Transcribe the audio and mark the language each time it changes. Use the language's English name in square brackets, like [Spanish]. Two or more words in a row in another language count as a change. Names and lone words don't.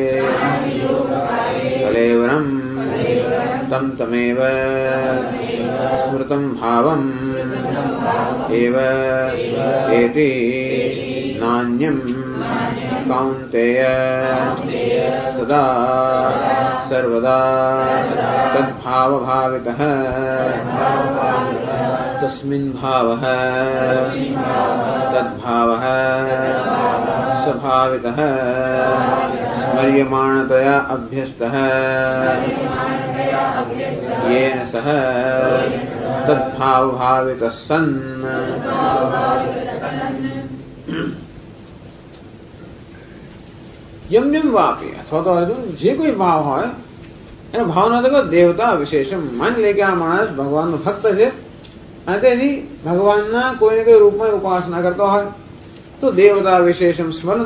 [Sanskrit] કલેવરમ તમ તમેવ સ્મૃતમ ભાવમ એવ એતિ નાન્યમ કૌન્તેય સદા સર્વદા તદ્ભાવ ભાવિતઃ. તસ્મિન ભાવઃ તદ્ભાવઃ સ્વભાવિતઃ સ્મર્યમાણતયા અભ્યસ્તઃ येन सह तद्भाव भावित सन्. યમ યમ વાપી, [Gujarati] અથવા તો અર્જુન જે કોઈ ભાવ હોય એને ભાવના તો [Sanskrit] દેવતા વિશેષમ. [Gujarati] માની લે કે આ માણસ ભગવાનનો ભક્ત છે અને તેથી ભગવાનના કોઈને કોઈ રૂપમાં ઉપાસના કરતો હોય તો [Sanskrit] દેવતા વિશેષમ [Gujarati] સ્મરણ.